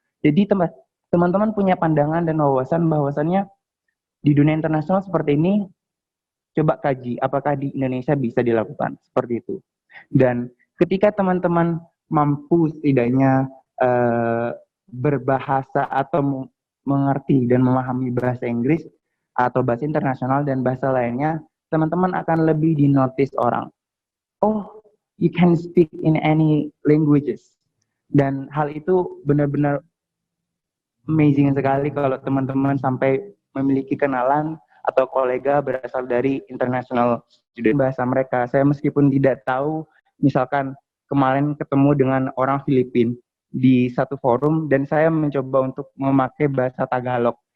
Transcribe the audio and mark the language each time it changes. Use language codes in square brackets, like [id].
[id] Jadi teman-teman punya pandangan dan wawasan bahwasannya di dunia internasional seperti ini, coba kaji apakah di Indonesia bisa dilakukan seperti itu. Dan ketika teman-teman mampu setidaknya berbahasa atau mengerti dan memahami bahasa Inggris atau bahasa internasional dan bahasa lainnya, teman-teman akan lebih dinotis orang. [en] Oh, you can speak in any languages. [id] Dan hal itu benar-benar amazing sekali kalau teman-teman sampai memiliki kenalan atau kolega berasal dari international student bahasa mereka. Saya meskipun tidak tahu, misalkan kemarin ketemu dengan orang Filipina di satu forum dan saya mencoba untuk memakai bahasa Tagalog.